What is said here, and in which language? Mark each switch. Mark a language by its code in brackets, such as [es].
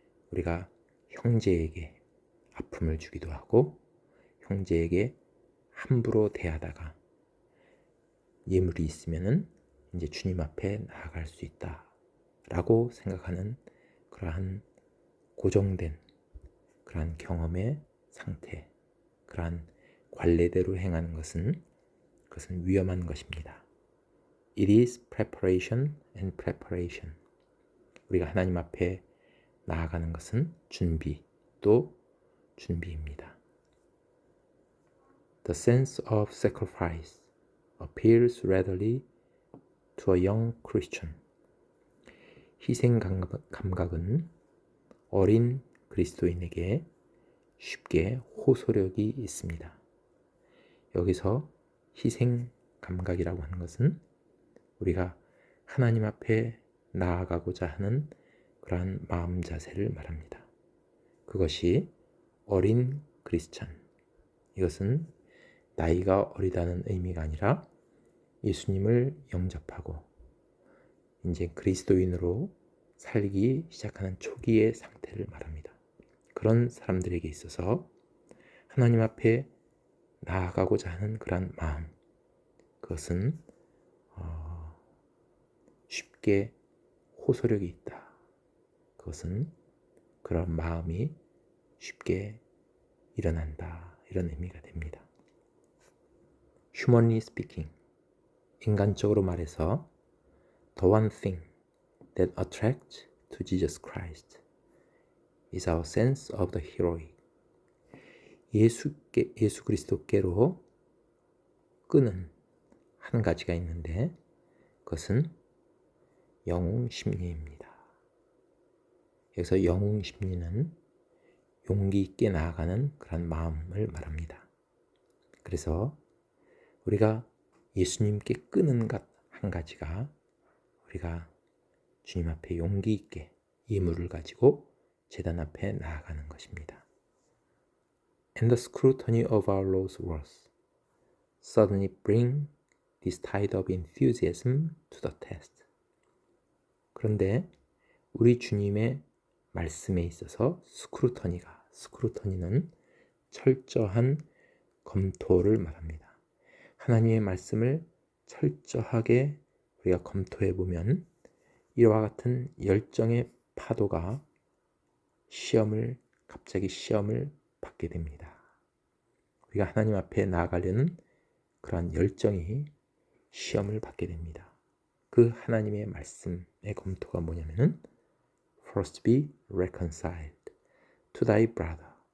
[ko] 우리가 형제에게 아픔을 주기도 하고 형제에게 함부로 대하다가 예물이 있으면은 이제 주님 앞에 나아갈 수 있다라고 생각하는 그러한 고정된 그러한 경험의 상태, 그러한 관례대로 행하는 것은 그것은 위험한 것입니다. [en] It is preparation and preparation. [ko] 우리가 하나님 앞에 나아가는 것은 준비, 또 준비입니다. [en] The sense of sacrifice appeals readily to a young Christian. [ko] 희생 감각은 어린 그리스도인에게 쉽게 호소력이 있습니다. 여기서 희생 감각이라고 하는 것은 우리가 하나님 앞에 나아가고자 하는 그러한 마음 자세를 말합니다. 그것이 어린 크리스찬, 이것은 나이가 어리다는 의미가 아니라 예수님을 영접하고 이제 그리스도인으로 살기 시작하는 초기의 상태를 말합니다. 그런 사람들에게 있어서 하나님 앞에 나아가고자 하는 그런 마음, 그것은 쉽게 호소력이 있다. 그것은 그런 마음이 쉽게 일어난다. 이런 의미가 됩니다. [en] Humanly speaking, [ko] 인간적으로 말해서 [en] The one thing that attracts to Jesus Christ is our sense of the heroic. [ko] 예수 그리스도께로 끄는 한 가지가 있는데 그것은 영웅 심리입니다. 여기서 영웅 심리는 용기 있게 나아가는 그런 마음을 말합니다. 그래서 우리가 예수님께 끄는 것 한 가지가 우리가 주님 앞에 용기 있게 예물을 가지고 제단 앞에 나아가는 것입니다. [en] And the scrutiny of our Lord's words suddenly bring this tide of enthusiasm to the test. [ko] 그런데 우리 주님의 말씀에 있어서 스크루터니는 철저한 검토를 말합니다. 하나님의 말씀을 철저하게 우리가 검토해 보면 이와 같은 열정의 파도가 갑자기 시험을 받게 됩니다. 우리가 하나님 앞에 나아가려는 그러한 열정이 시험을 받게 됩니다. 그 하나님의 말씀의 검토가 뭐냐면은 [en] First be reconciled to thy brother.